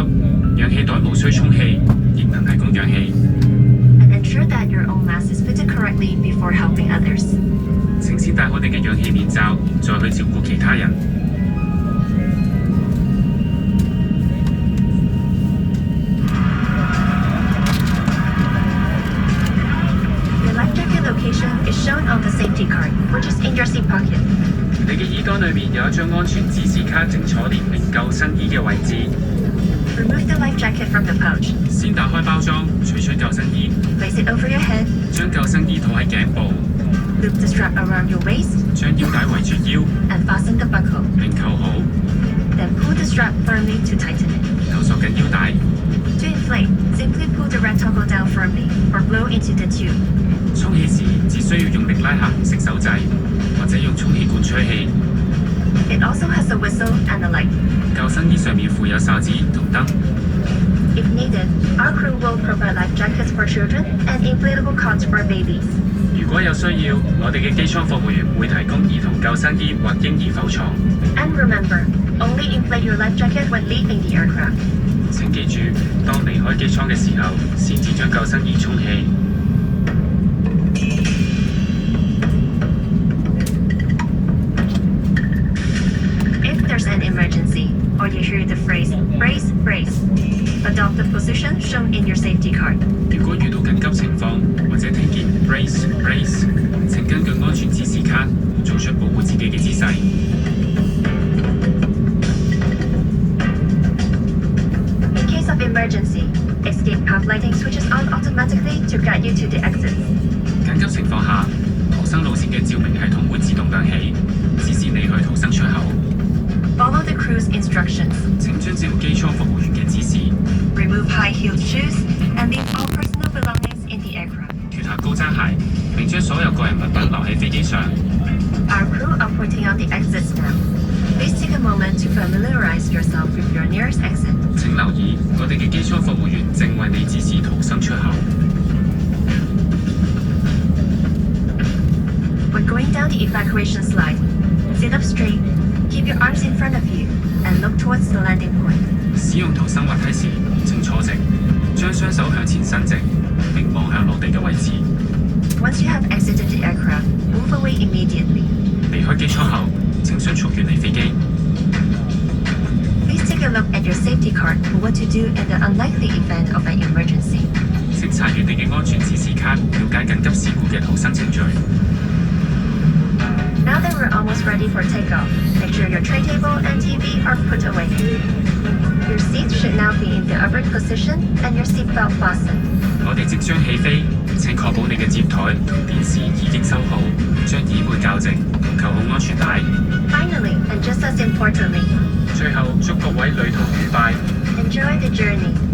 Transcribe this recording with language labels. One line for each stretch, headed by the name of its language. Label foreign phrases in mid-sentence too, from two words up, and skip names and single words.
Cantonese: 氧氣袋無需充氣，亦能提供氧氣。
English: And ensure that your own mask is fitted correctly before helping others.
Cantonese: 請先戴好你嘅氧氣面罩，再去照顧其他人。
English: Your life jacket location is shown on the safety card, which is in your seat pocket.
Cantonese: 你嘅衣袋裏面有一張安全指示卡，正坐列明救生衣嘅位置。
English: Remove the life jacket from the pouch.
Cantonese: 先打開包裝，取出救生衣，
English: Place it over your head.
Cantonese: 將救生衣套喺頸部，
English: Loop the strap around your waist
Cantonese: 將腰帶圍住腰，
English: and fasten the buckle.
Cantonese: 並扣好，
English: Then pull the strap firmly to tighten it.
Cantonese: 然後索緊腰帶。
English: To inflate, simply pull the red toggle down firmly or blow into the tube.
Cantonese: 充氣時只需要用力拉下紅色手掣，或者用充氣管吹氣。
English: It also has a whistle and a light.
Cantonese: 救生衣上面附有哨子同燈。
English: If needed, our crew will provide life jackets for children and inflatable cots for babies.
Cantonese: 如果有需要，我哋嘅機艙服務員會提供兒童救生衣或嬰兒浮床。
English: And remember, only inflate your life jacket when leaving the aircraft.
Cantonese: 請記住，當離開機艙嘅時候，先至將救生衣充氣。
English: If there's an emergency, or you hear the phrase, brace, brace, adopt the position shown in your safety card.
Cantonese: 如果遇到緊急情況，或者聽見
English: brace brace，
Cantonese: 請根據安全指示卡做出保護自己嘅姿勢。
English: In case of emergency, escape path lighting switches on automatically to guide you to the exits.
Cantonese: 緊急情況下，逃生路線嘅照明系統會自動亮起，指示你去逃生出口。
English: Follow the crew's instructions.
Cantonese: 請遵照機艙服務員嘅指示，
English: Remove high-heeled shoes and leave all personal belongings in the aircraft.
Cantonese: 脱下高踭鞋，並將所有個人物品留喺飛機上。
English: Our crew are pointing out the exits now. Please take a moment to familiarize yourself with your nearest exit.
Cantonese: 請留意，我哋嘅機艙服務員正為你指示逃生出口。
English: When going down the evacuation slide, sit up straight, keep your arms in front of you, and look towards the landing point.
Cantonese: 使用逃生滑梯時，請坐直，將雙手向前伸直，並望向落地嘅位置。
English: Once you have exited the aircraft, move away immediately.
Cantonese: 離開機艙後，請迅速遠離飛機。
English: Please take a look at your safety card for what to do in the unlikely event of an emergency.
Cantonese: 請查閱你嘅安全指示卡，了解緊急事故嘅逃生程序。
English: Now that we're almost ready for takeoff, make sure your tray table and TV are put away. Your seats should now be in the upright position and your seatbelt fastened.
Cantonese: 我哋即將起飛，請確保你嘅接台同電視已經收好，將椅背校直，扣好安全帶。
English: Finally, and just as importantly,
Cantonese: 最後祝各位旅途愉快。
English: enjoy the journey.